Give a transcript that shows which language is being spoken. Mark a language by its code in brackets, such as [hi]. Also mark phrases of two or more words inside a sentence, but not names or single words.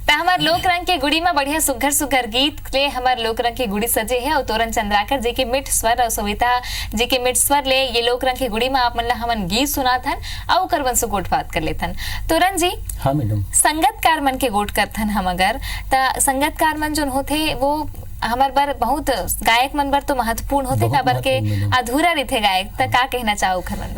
[hne] हमार लोक रंग के गुड़ी में बढ़िया सुघर सुघर गीत ले हमार लोक रंग के गुड़ी सजे है और तोरण चंद्राकर जी के मिठ स्वर और सविता जी के मिठ स्वर ले ये लोक रंग के गुड़ी में आप मन हमन गीत सुनाथन और करवन से गोट बात कर लेथन। तोरण जी हाँ मैडम, संगतकार मन के गोट करथन हम अगर त संगतकार मन जोन होथे वो हमार बर बहुत गायक मन बर तो महत्वपूर्ण होते बहुत काबर के महत्वपूर्ण मैडम। अधूरा रहिथे गायक त का कहना चाहो खर मन बर?